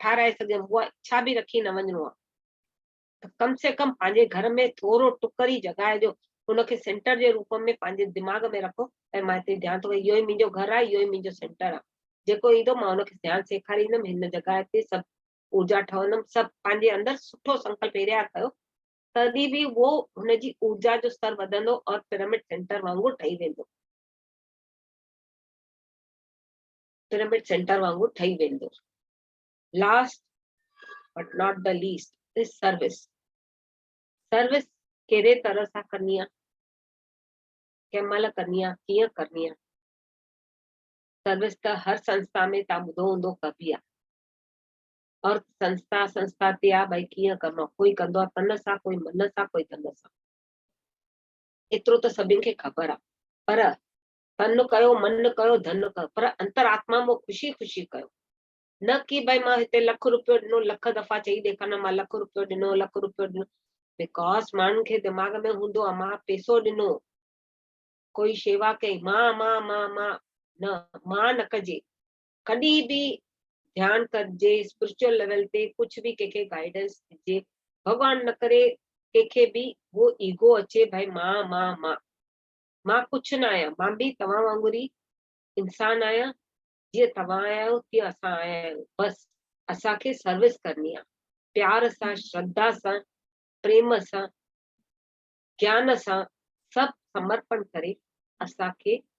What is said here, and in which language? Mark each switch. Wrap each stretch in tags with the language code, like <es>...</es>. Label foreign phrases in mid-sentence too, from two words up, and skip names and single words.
<sd>ठाराए सघियमि, उहा इच्छा बि रखी न वञिणो आहे, त कम से कम पंहिंजे घर में थोरो टुकर ई जॻाए जो उनखे सेंटर जे रूप में पंहिंजे दिमाग़ में रखो ऐं मां हिते ध्यानु थो, इहो ई मुंहिंजो घर आहे, इहो ई मुंहिंजो सेंटर आहे, जेको ईंदो मां हुनखे ध्यानु सेखारींदमि, हिन जॻह ते सभु ऊर्जा ठहंदमि, सभु पंहिंजे अंदरि सुठो संकल्प एरिया कयो, तॾहिं बि वो हुनजी ऊर्जा जो स्तर वधंदो और पिरामिड सेंटर वांगुरु ठही वेंदो, पिरामिड सेंटर वांगुरु ठही वेंदो।</sd> <en>last but not the least is service.</en> <sd>सर्विस कहिड़े तरह सां करनी आहे, कंहिं महिल करनी आहे, कीअं करनी आहे। सर्विस त हर संस्था में तव्हां ॿुधो हूंदो कबी आहे, और संस्था ते आहे भाई कीअं करिणो आहे, कोई कंदो आहे तन सां, कोई मन सां, कोई धन सां, एतिरो त सभिनि खे ख़बर आहे, पर तन कयो, मन कयो, धन कयो, पर अंतरात्मा में ख़ुशी ख़ुशी कयो, न कि भाई मां हिते लख रुपयो ॾिनो, लख दफ़ा चई ॾेखार मां लख रुपयो ॾिनो, लख रुपयो ॾिनो, बिकॉज माण्हुनि खे दिमाग़ में हूंदो आहे मां पैसो ॾिनो, कोई शेवा कई, मां न कजे, कॾहिं बि ध्यानु कजे</sd> <en>spiritual level</en> <sd>ते,</sd> <hi>कुछ भी</hi> <sd>कंहिंखे गाइडेंस ॾिजे, भगवान न करे कंहिंखे बि वो ईगो अचे भाई मां कुछ न आहियां, मां बि तव्हां वांगुरु ई इंसान आहियां, जीअं तव्हां आया आहियो तीअं असां आया आहियूं, बस असांखे सर्विस करनी आहे, प्यार सां, श्रद्धा सां, प्रेम सां, ज्ञान सां, सभु समर्पण करे असांखे</sd>